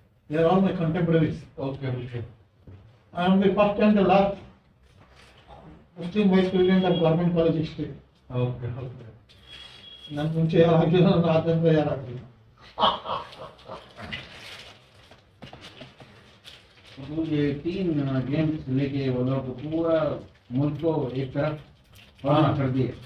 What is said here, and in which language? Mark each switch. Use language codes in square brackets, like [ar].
[en] they are all my contemporaries. [hi] Okay okay [en] I am the first and the last Muslim vice president of government college history. [hi] Okay okay [kn] ನನ್ನ ಮುಂಚೆ ಯಾರು ಆಗಿಲ್ಲ ನನ್ನ ಆದ್ಮೇಲೆ ಯಾರು ಆಗಿಲ್ಲ [hi] तो ये 3 गेम्स लेके वो लोग पूरा मुल्क को एक तरफ फॉर्म कर दिए